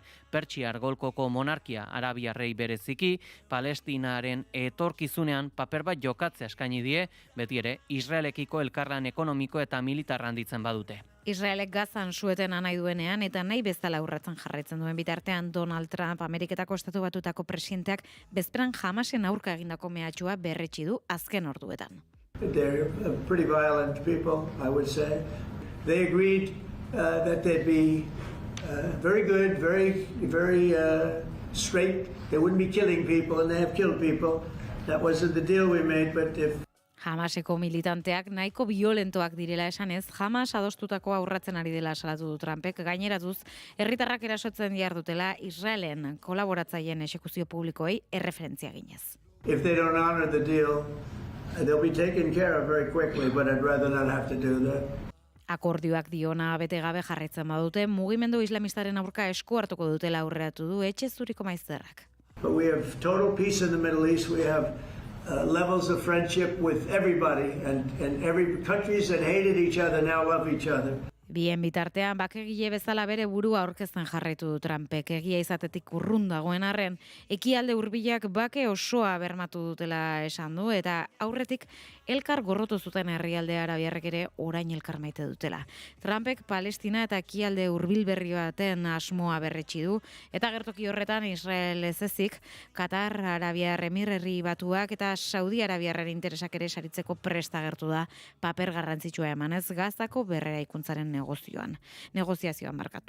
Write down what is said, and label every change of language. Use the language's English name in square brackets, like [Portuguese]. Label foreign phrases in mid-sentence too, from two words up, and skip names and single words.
[Basque] Pertsiar golkoko monarkia arabiarrei bereziki, Palestinaren etorkizunean paper bat jokatzea eskaini die, beti ere Israelekiko elkarlan ekonomiko eta militar handitzen badute. Israelek Gazan suetena nahi duenean eta nahi bezala urratzen jarraitzen duen bitartean Donald Trump Ameriketako Estatu Batuetako presidenteak bezperan Hamasen aurka egindako mehatxua berretsi du azken orduetan. [English] They're pretty violent people, I would say. They agreed that they'd be very good, very straight. They wouldn't be killing people, and they have killed people. That wasn't the deal we made, but if [Basque] Hamaseko militanteak nahiko violentoak direla esanez, Hamas adostutako aurratzen ari dela salatu du Trumpek, gaineratuz, herritarrak erasotzen dihardutela Israelen kolaboratzaileen exekuzio publikoei erreferentzia ginez. [English] If they don't honor the deal, they'll be taken care of very quickly, but I'd rather not have to do that. [Basque] Akordioak diona bete gabe jarraitzen badute, mugimendu islamistaren aurka esku hartuko dutela aurreratu du etxe zuriko maizterrak. [English] But we have total peace in the Middle East. We have levels of friendship with everybody, and every countries that hated each other now love each other. [Basque] Bien bitartean, bakegile bezala bere burua aurkezten jarraitu du Trumpek, egia izatetik urrun dagoen arren, ekialde hurbilak bake osoa bermatu dutela esan du, eta aurretik elkar gorrotu zuten herrialde arabiarrek ere orain elkar maite dutela. Trumpek Palestina eta ekialde hurbil berri baten asmoa berretsi du, eta gertoki horretan Israel ez ezik, Katar, Arabiar Emirerri Batuak eta Saudi Arabiarren interesak ere saritzeko presta agertu da paper garrantzitsua emanez Gazako berreraikuntzaren negoziazioan markatu.